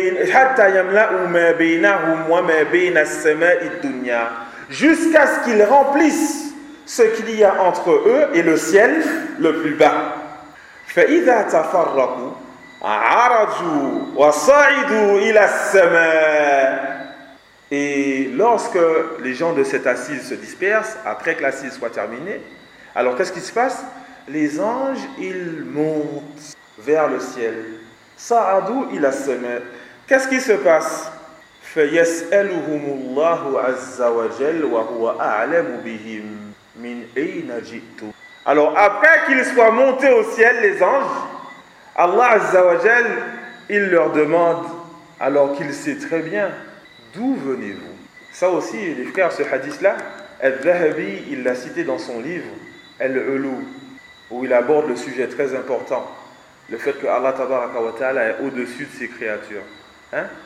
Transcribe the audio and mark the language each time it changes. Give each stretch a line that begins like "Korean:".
Arabic: Hatta yamla'u ma baynahum wa ma bayna as-sama'i ad-dunya.
French: Jusqu'à ce qu'ils remplissent ce qu'il y a entre eux et le ciel le plus bas.
Arabic: فإذا تفرقوا عرجوا وصعدوا إلى السماء.
French: Et lorsque les gens de cette assise se dispersent, après que l'assise soit terminée, alors qu'est-ce qui se passe? Les anges, ils montent vers le ciel.
Arabic: صعدوا إلى السماء.
French: Qu'est-ce qui se passe?
Arabic: فيسألهم الله عز وجل وهو أعلم بهم من أين جئتم.
French: Alors, après qu'ils soient montés au ciel, les anges, Allah Azza wa Jal, il leur demande, alors qu'il sait très bien, d'où venez-vous? Ça aussi, les frères, ce hadith-là, Al-Dhahabi, il l'a cité dans son livre, Al-Ulu, où il aborde le sujet très important, le fait que Allah tabaraka wa ta'ala est au-dessus de ses créatures. Hein?